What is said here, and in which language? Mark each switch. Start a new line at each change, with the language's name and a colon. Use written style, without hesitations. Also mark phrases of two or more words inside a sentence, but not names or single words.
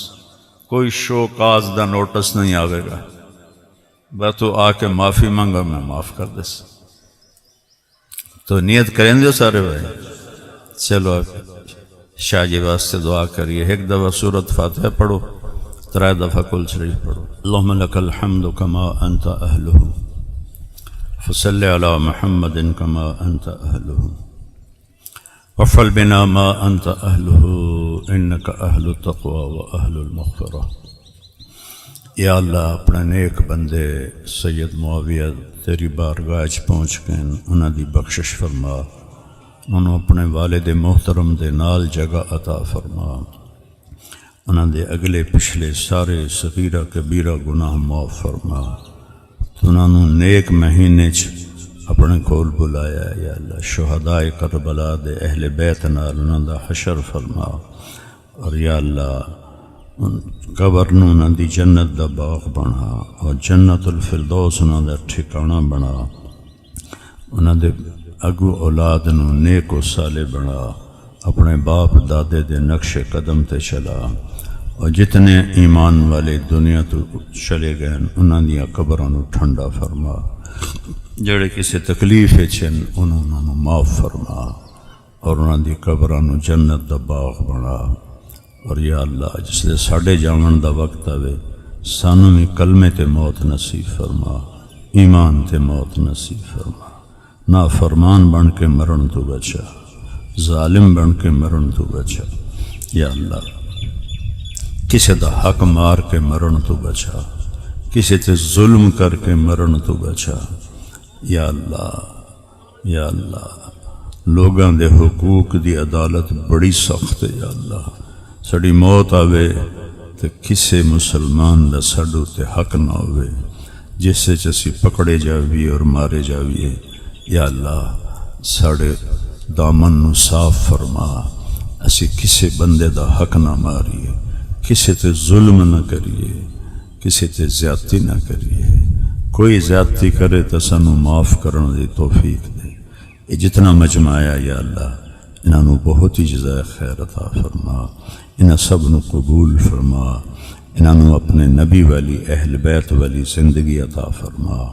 Urdu: کوئی
English: show cause
Urdu: دا نوٹس نہیں آئے گا، بس تو آ کے معافی مانگا میں معاف کر دے.
Punjabi: تو نیت کریں دے سارے بھائی. چلو شاہ جی واسطے دعا کریے، ایک دفعہ سورۃ فاتحہ پڑھو، 3 دفعہ کل شریف پڑھو۔
Arabic: اللہم لک الحمد کما انت اہلہ فصل علی محمد کما انت اہلہ وفعل بنا ما انت اہلہ انک اہل التقوی و اہل المغفرہ۔
Punjabi: یا اللہ اپنے نیک بندے سید معاویہ تیری بارگاہ پہنچ گئے، انہاں دی بخشش فرما، انہوں اپنے والد محترم دے نال جگہ عطا فرما، انہاں دے اگلے پچھلے سارے صغیرہ کبیرہ گناہ معاف فرما، انہاں نوں نیک مہینے اپنے کول بلایا ہے۔ یا اللہ شہداء کربلا دے اہل بیت نال انہاں دا حشر فرما، اور یا اللہ قبر نوں انہاں دی جنت دا باغ بنا، اور جنت الفردوس انہاں دا ٹھکانہ بنا، انہاں دے اگو اولاد نوں نیک و صالح بنا، اپنے باپ دادے دے نقش قدم تے چلا، اور جتنے ایمان والے دنیا تو چلے گئے انہاں دیاں قبراں نوں ٹھنڈا فرما، جڑے کسی تکلیف چن انہاں نوں معاف فرما، اور انہاں دی قبراں نوں جنت دا باغ بنا۔ اور یا اللہ جس لے ساڈے جاون دا وقت آوے سانوں بھی کلمے تے موت نصیب فرما، ایمان تے موت نصیب فرما، نافرمان بن کے مرن تو بچا، ظالم بن کے مرن تو بچا۔ یا اللہ کسی دا حق مار کے مرن تو بچا، کسی تے ظلم کر کے مرن تو بچا۔ یا اللہ یا اللہ لوگاں دے حقوق دی عدالت بڑی سخت ہے۔ یا اللہ ساڈی موت آوے تے کسے مسلمان دا ساڈو تے حق نہ ہوئے جس سے اسی پکڑے جاویے اور مارے جاویے۔ یا اللہ ساڑے دامن نو صاف فرما، اسی کسے بندے دا حق نہ ماریے، کسے تے ظلم نہ کریے، کسے تے زیادتی نہ کریے، کوئی زیادتی کرے تو سانو معاف کرنے دی توفیق دے۔ یہ جتنا مجمع آیا یا اللہ انہاں نو بہت ہی جزائے خیر عطا فرما، انہاں سب نو قبول فرما، انہاں نو اپنے نبی والی اہل بیت والی زندگی عطا فرما۔